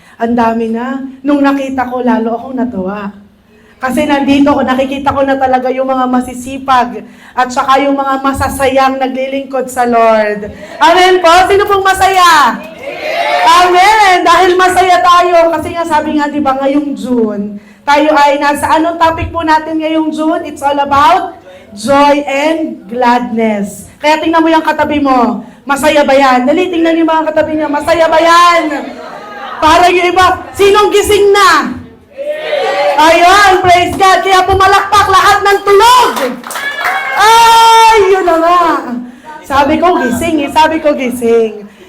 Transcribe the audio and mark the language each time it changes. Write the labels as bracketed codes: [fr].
[tl] Ang dami na. Nung nakita ko, lalo akong natuwa. Kasi nandito ko, nakikita ko na talaga yung mga masisipag at saka yung mga masasayang naglilingkod sa Lord. Amen po? Sino pong masaya? Amen! Dahil masaya tayo, kasi nga sabi nga, di ba, ngayong June, tayo ay nasa, anong topic po natin ngayong June? [en] It's all about joy and gladness. [tl] Kaya tingnan mo yung katabi mo, masaya ba yan? Dali, tingnan yung mga katabi niya, masaya ba yan? Para yung iba, sinong gising na? Ayun, [en] praise God, [tl] kaya pumalakpak lahat ng tulog. Ay, yun na nga. Sabi ko gising.